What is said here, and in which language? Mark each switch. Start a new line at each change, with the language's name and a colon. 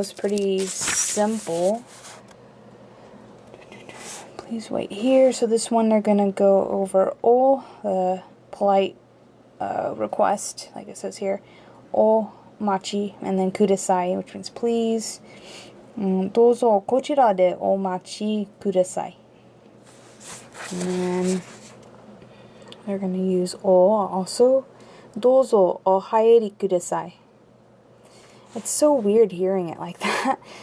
English: It's pretty simple. Please wait here. So this one they're gonna go over the polite request, like it says here. machi, and then kudasai, which means please.
Japanese: どうぞこちらでお待ちください.
English: And then they're going to use o also.
Japanese: どうぞお入りください.
English: It's so weird hearing it like that.